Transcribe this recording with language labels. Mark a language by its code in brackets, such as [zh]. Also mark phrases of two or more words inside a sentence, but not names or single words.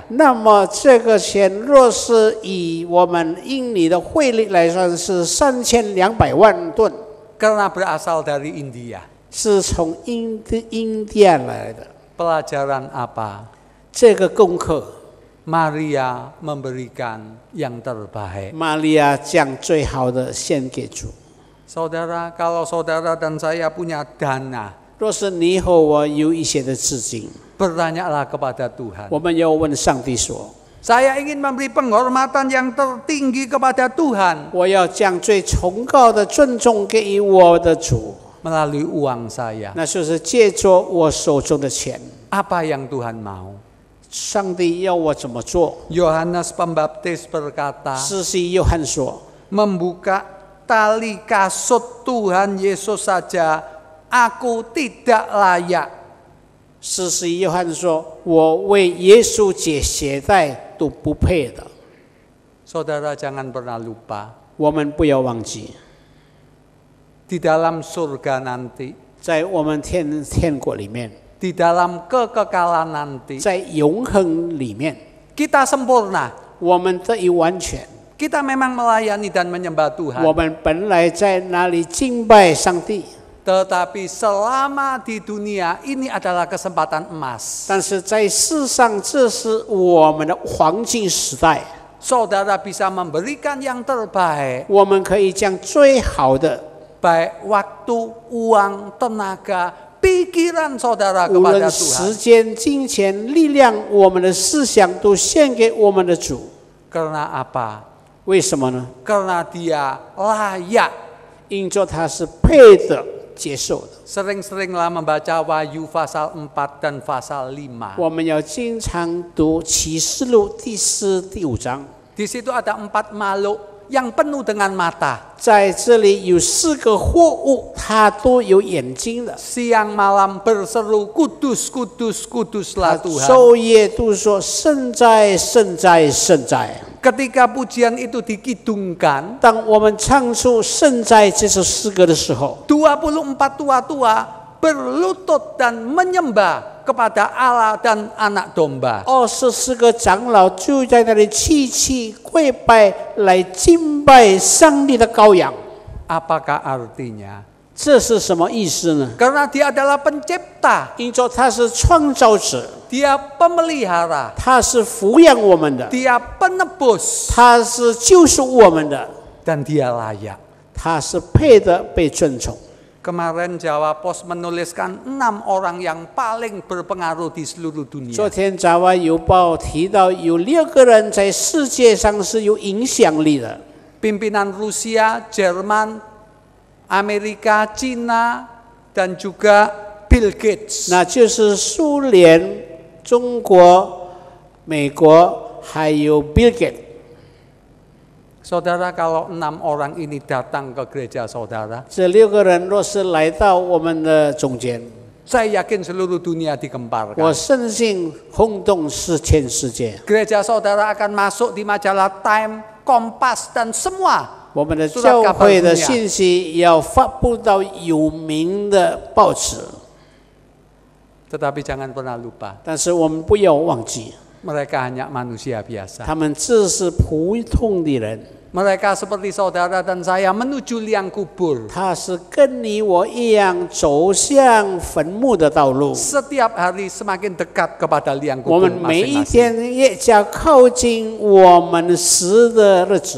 [zh] 那么这个钱若是以我们印尼的汇率来算是3200万吨， [id] Karena berasal dari India. [zh] 是从印第安来的。 [id] Pelajaran apa? [zh] 这个功课， [id] Maria memberikan yang terbaik. [zh] 玛利亚将最好的献给主。 [id] Saudara, kalau saudara dan saya punya dana, [zh] 若是你和我有一些的资金， [id] bertanyalah kepada Tuhan. [zh] 我们要问上帝说： [id] Saya ingin memberi penghormatan yang tertinggi kepada Tuhan [zh] 我要将最崇高的尊重给予我的主， [id] melalui uang saya. [zh] 那就是借着我手中的钱。 [id] Apa yang Tuhan mau? [zh] 上帝要我怎么做？ [id] Yohanes Pembaptis berkata, [zh] 施洗约翰说： [id] membuka tali kasut Tuhan Yesus saja, aku tidak layak. [zh] 施洗约翰说：“我为耶稣解鞋带都不配的。” [id] Saudara jangan pernah lupa, [zh] 我们不要忘记， [id] di dalam surga nanti, [zh] 在我们天国里面， [id] di dalam kekekalan nanti, [zh] 在永恒里面， [id] kita sempurna. [zh] 我们得以完全。 [id] Kita memang melayani dan menyembah Tuhan. [zh] 我们本来在那里敬拜上帝， [id] Tetapi selama di dunia ini adalah kesempatan emas. [zh] 但是在世上，这是我们的黄金时代。 [id] Saudara bisa memberikan yang terbaik, [zh] 我们可以将最好的， [id] baik waktu, uang, tenaga, pikiran saudara [zh] 无 [id] kepada [zh] 论 [id] Tuhan. [zh] 时间、金钱、力量，我们的思想都献给我们的主。 [id] Karena apa? [zh] 为什么呢？ [id] Karena dia layak. [zh] 因着他是配的接受的。 [id] Sering-seringlah membaca Wahyu pasal 4 dan pasal 5. [zh] 我们要经常读启示录第4、第5章， [id] Di situ ada 4 makhluk yang penuh dengan mata. [zh] 在这里有4个货物，它都有眼睛的。 [id] Siang malam berseru, kudus, kudus, [zh] 他 [id] kuduslah Tuhan. [zh] 昼夜都说圣在，圣在，圣在。 [id] Ketika pujian itu dikidungkan, [zh] 当我们唱出圣在这首诗歌的时候， [id] 24 tua-tua berlutut dan menyembah kepada Allah dan anak domba. [zh] 24 个长老就在那里齐跪拜，来敬拜上帝的羔羊。 [id] Apakah artinya? [zh] 这是什么意思呢？ [id] Karena dia adalah pencipta, [zh] 因着他是创造者， [id] dia pemelihara, [zh] 他是抚养我们的， [id] dia penebus, [zh] 他是救赎我们的， [id] dan dia layak. [zh] 他是配的被尊崇。 [id] Kemarin Jawa Pos menuliskan 6 orang yang paling berpengaruh di seluruh [zh] 昨 [id] dunia. [zh] 天《爪哇邮报》提到有6个人在世界上是有影响力的， [id] Pimpinan Rusia, Jerman, Amerika, Cina, dan juga Bill Gates. [zh] 那就是苏联、中国、美国还有 Bill Gates。 [id] Saudara, kalau 6 orang ini datang ke gereja saudara, [zh] 这6个人若是来到我们的中间， [id] saya yakin seluruh dunia [zh] 我 [id] digemparkan. [zh] 深信轰动是全世界。 [id] Gereja saudara akan masuk di majalah Time, Kompas, dan semua [zh] 我们的教会的信息要发布到有名的报纸， [id] Tetapi jangan pernah lupa, [zh] 但是我们不要忘记， [id] mereka hanya manusia biasa. [zh] 他们只是普通的人， [id] Mereka seperti saudara dan saya menuju liang kubur. [zh] 他是跟你我一样走向坟墓的道路。 [id] Setiap hari semakin dekat kepada liang [zh] 我 [id] kubur [zh] 们每一 [id] masing-masing. [zh] 天越加靠近我们死的日子，